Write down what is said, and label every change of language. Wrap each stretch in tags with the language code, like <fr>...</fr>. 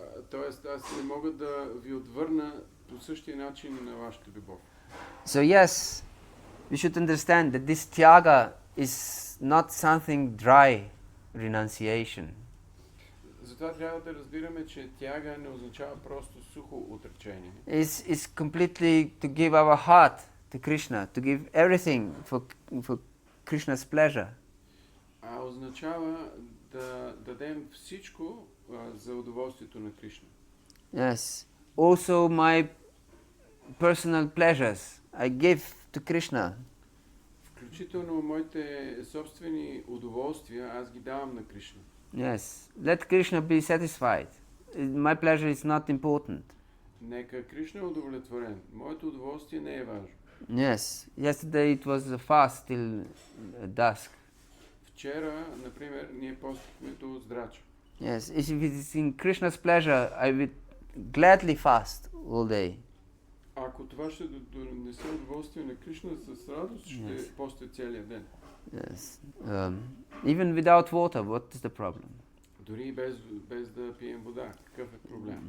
<bg>Тоест аз не мога да ви отвърна по същия начин на вашата любов.</bg> <en>So yes, we should understand that this Tyaga is not something dry renunciation.</en> <bg>Затова трябва да разбираме, че тяга не означава просто сухо отречение.</bg> <en>It's completely to give our heart to Krishna, to give everything for Krishna's pleasure.</en> <bg>А означава да дадем всичко за удоволствието на Кришна.</bg> <en>Yes. Also my personal pleasures I give to Krishna.</en> <bg>Включително моите собствени удоволствия аз ги давам на Кришна.</bg> <en>Yes. Let Krishna be satisfied. My pleasure is not important.</en> <bg>Нека Кришна е удовлетворен. Моето удоволствие не е важно.</bg> <en>Yes. Yesterday it was a fast till dusk.</en> <bg>Вчера, например, ние постихме до здрача.</bg> <en>Yes. If it is in Krishna's pleasure, I will gladly fast all day.</en> <bg>Ако това ще донесе удоволствие на Кришна, с радост ще постя целия ден.</bg> <en>Yes. Even without water, what is the problem?</en> <bg>Дори без да пием вода, какъв е проблем?</bg>